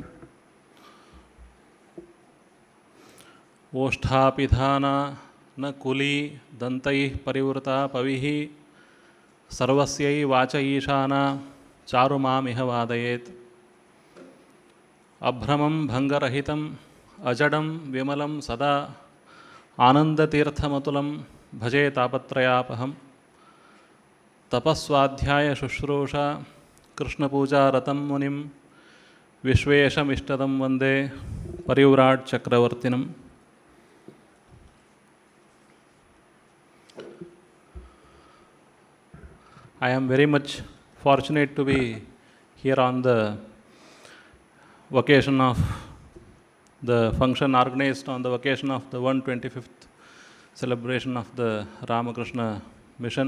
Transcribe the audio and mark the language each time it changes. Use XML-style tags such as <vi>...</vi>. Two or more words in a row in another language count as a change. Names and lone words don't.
<sa>ఓష్ఠాపిధాన न कुली दन्तैः परिवृता पविः सर्वस्यै वाच ईशाना चारुमामिह वादयेत् अभ्रमं भङ्गरहितं अजडं विमलं सदा आनन्दतीर्थमतुलं भजे तापत्रयापहं तपस्वाध्याय शुश्रूषा कृष्णपूजारतं मुनिं विश्वेशमिष्टदं वन्दे परिव्राट् चक्रवर्तिनम्.</sa> <en>I am very much fortunate to be here on the occasion of the function organized on the occasion of the 125th celebration of the Ramakrishna Mission.</en>